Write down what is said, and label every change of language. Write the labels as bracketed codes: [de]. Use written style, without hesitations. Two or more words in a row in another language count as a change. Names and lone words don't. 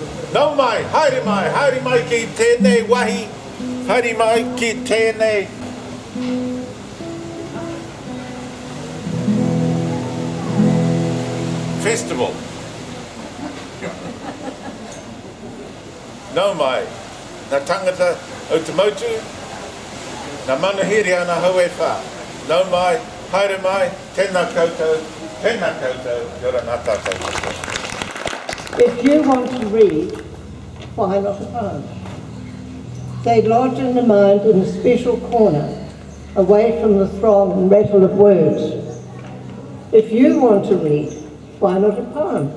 [mi] Nau mai, haere mai ki tēnei wahi, haere mai ki tēnei festival. Nau mai, nā tangata o te motu, nā manuhiri ana hau e whā. Nau mai, haere mai, tēnā koutou, kia ngā tātou. [en] If you want to read, why not a poem? They lodge in the mind in a special corner, away from the throng and rattle of words. If you want to read, why not a poem?